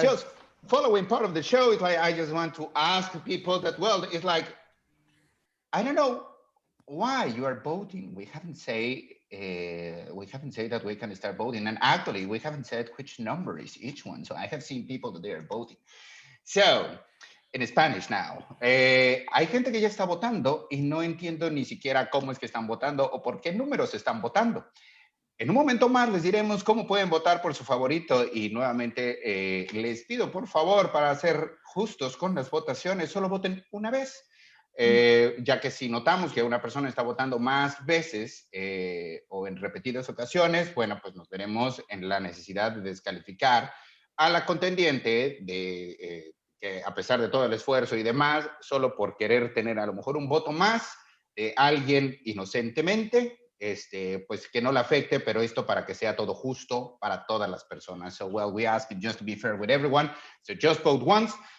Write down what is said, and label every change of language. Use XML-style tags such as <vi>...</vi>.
<en>just following part of the show. It's like I just want to ask people that. Well, it's like I don't know why you are voting. We haven't said that we can start voting, and actually we haven't said which number is each one. So I have seen people that they are voting. So en Spanish now.</en> <es>Hay gente que ya está votando y no entiendo ni siquiera cómo es que están votando o por qué números están votando. En un momento más les diremos cómo pueden votar por su favorito y nuevamente les pido por favor para ser justos con las votaciones, solo voten una vez. Ya que si notamos que una persona está votando más veces o en repetidas ocasiones, bueno, pues nos veremos en la necesidad de descalificar a la contendiente de... que a pesar de todo el esfuerzo y demás, solo por querer tener a lo mejor un voto más de alguien inocentemente, pues que no le afecte, pero esto para que sea todo justo para todas las personas.</es> <en>So, well, we ask it just to be fair with everyone. So just vote once.</en>